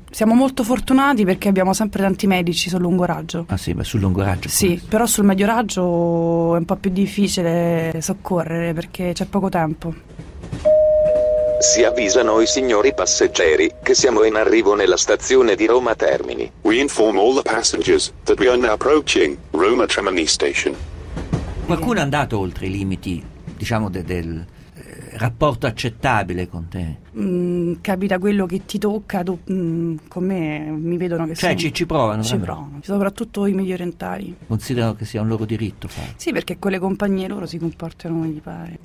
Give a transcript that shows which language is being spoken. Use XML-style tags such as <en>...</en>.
<it>Siamo molto fortunati perché abbiamo sempre tanti medici sul lungo raggio. Ah sì, ma sul lungo raggio? Sì, però sul medio raggio è un po' più difficile soccorrere perché c'è poco tempo. Si avvisano i signori passeggeri che siamo in arrivo nella stazione di Roma Termini.</it> <en>We inform all the passengers that we are now approaching Roma Termini Station.</en> <it>Qualcuno è andato oltre i limiti, diciamo, del rapporto accettabile con te? Capita quello che ti tocca, con me mi vedono che ci provano. Ci provano, soprattutto i medio orientali. Considerano che sia un loro diritto fare. Sì, perché quelle compagnie loro si comportano come gli pare.</it>